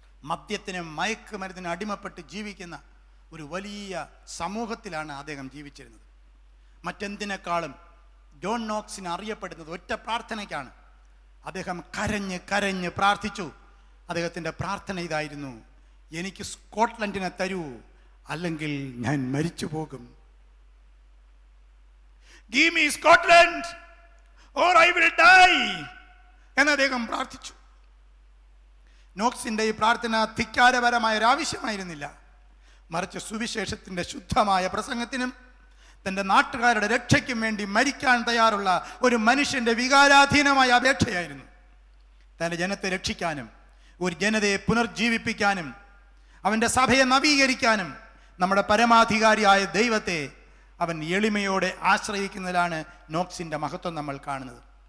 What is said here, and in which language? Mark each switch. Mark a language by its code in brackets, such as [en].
[ml] മദ്യത്തിനും മയക്കുമരുന്നിനും അടിമപ്പെട്ട് ജീവിക്കുന്ന ഒരു വലിയ സമൂഹത്തിലാണ് അദ്ദേഹം ജീവിച്ചിരുന്നത്. മറ്റെന്തിനേക്കാളും ജോൺ നോക്സിന് അറിയപ്പെടുന്നത് ഒറ്റ പ്രാർത്ഥനയ്ക്കാണ്. അദ്ദേഹം കരഞ്ഞ് കരഞ്ഞ് പ്രാർത്ഥിച്ചു. അദ്ദേഹത്തിൻ്റെ പ്രാർത്ഥന ഇതായിരുന്നു, എനിക്ക് സ്കോട്ട്ലൻഡിനെ തരൂ, അല്ലെങ്കിൽ ഞാൻ മരിച്ചു പോകും. [en] Give me Scotland or I will die [ml] എന്ന് അദ്ദേഹം പ്രാർത്ഥിച്ചു. നോക്സിന്റെ ഈ പ്രാർത്ഥന ധിക്കാരപരമായ ഒരു ആവശ്യമായിരുന്നില്ല, മറിച്ച് സുവിശേഷത്തിന്റെ ശുദ്ധമായ പ്രസംഗത്തിനും തൻ്റെ നാട്ടുകാരുടെ രക്ഷയ്ക്കും വേണ്ടി മരിക്കാൻ തയ്യാറുള്ള ഒരു മനുഷ്യന്റെ വികാരാധീനമായ അപേക്ഷയായിരുന്നു. തൻ്റെ ജനത്തെ രക്ഷിക്കാനും ഒരു ജനതയെ പുനർജീവിപ്പിക്കാനും അവൻ്റെ സഭയെ നവീകരിക്കാനും നമ്മുടെ പരമാധികാരിയായ ദൈവത്തെ അവൻ എളിമയോടെ ആശ്രയിക്കുന്നതിലാണ് നോക്സിൻ്റെ മഹത്വം നമ്മൾ കാണുന്നത്.